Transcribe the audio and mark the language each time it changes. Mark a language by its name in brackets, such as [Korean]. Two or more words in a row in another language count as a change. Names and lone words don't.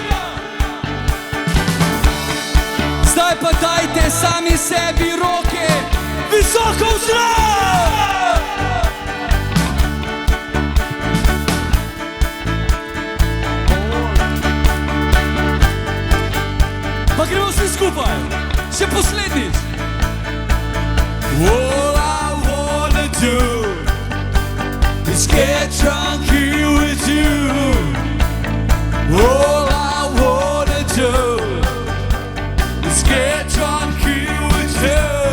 [Slovenian] Zdaj pa dajte sami sebi roke visoko v zrak. Pa gremo vsi skupaj, še poslednjič. [English] All I wanna do is get drunk here with you. All I wanna do is get drunk here with you.